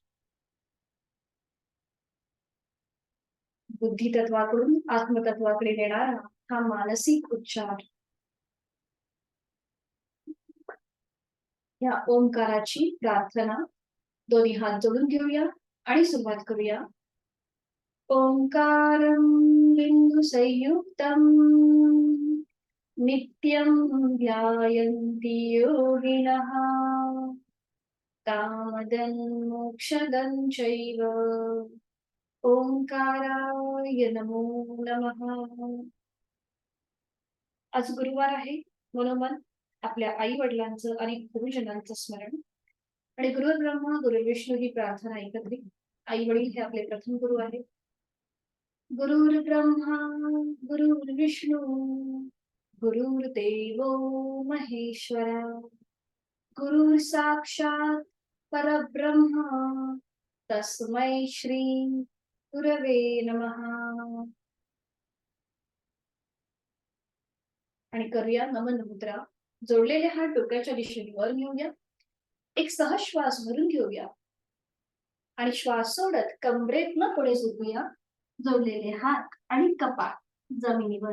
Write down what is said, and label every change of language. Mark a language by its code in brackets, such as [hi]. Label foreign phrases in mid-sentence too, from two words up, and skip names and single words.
[mr] बुद्धितत्वाकडून आत्मतत्वाकडे नेणारा हा मानसिक उच्चार. या ओंकाराची प्रार्थना दोन्ही हात जोडून घेऊया आणि सुरुवात करूया. [sa] ओंकारं बिंदु संयुक्तम नित्यं ध्यायन्ति योगिनः कामदं मोक्षदं चैव. ओंकाराय नमो नमः. [mr] आज गुरुवार आहे. मनोमन आपल्या आई वडिलांचं आणि गुरुजनांचं स्मरण आणि गुरु ब्रह्मा गुरु विष्णू ही प्रार्थना एकत्रित. आई वडील हे आपले प्रथम गुरु आहेत. [sa] गुरुर् ब्रह्मा गुरुर्विष्णू गुरुर्देवो महेश्वरा गुरुर् साक्षात परब्रह्म तस्मै श्री गुरवे नमः. [mr] आणि करूया नमन मुद्रा. जोडलेले हात डोक्याच्या दिशेने वर नेऊया. एक सहज श्वास भरून घेऊया आणि श्वास सोडत कमरेतनं पुढे झुकूया. जोडलेले हात आणि कपाळ जमिनीवर.